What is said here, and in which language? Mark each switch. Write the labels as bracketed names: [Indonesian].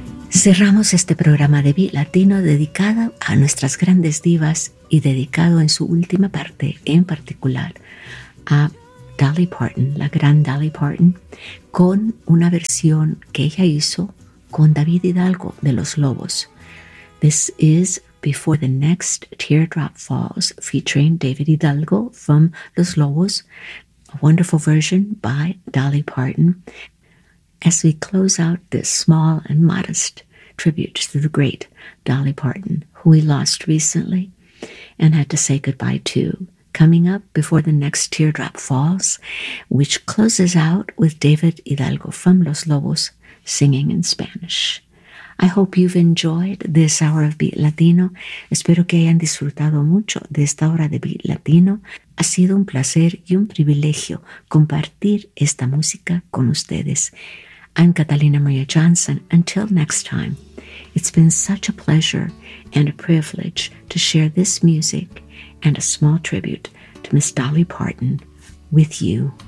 [Spanish] cerramos este programa de Bi Latino dedicado a nuestras grandes divas y dedicado en su última parte, en particular, a Dolly Parton, la gran Dolly Parton, con una versión que ella hizo con David Hidalgo de Los Lobos. [English] This is Before the Next Teardrop Falls, featuring David Hidalgo from Los Lobos, a wonderful version by Dolly Parton. As we close out this small and modest tribute to the great Dolly Parton, who we lost recently and had to say goodbye to, coming up Before the Next Teardrop Falls, which closes out with David Hidalgo from Los Lobos singing in Spanish. I hope you've enjoyed this hour of Beat Latino. [Spanish] Espero que hayan disfrutado mucho de esta hora de Beat Latino. Ha sido un placer y un privilegio compartir esta música con ustedes. [English] I'm Catalina Maria Johnson. Until next time, it's been such a pleasure and a privilege to share this music and a small tribute to Miss Dolly Parton with you.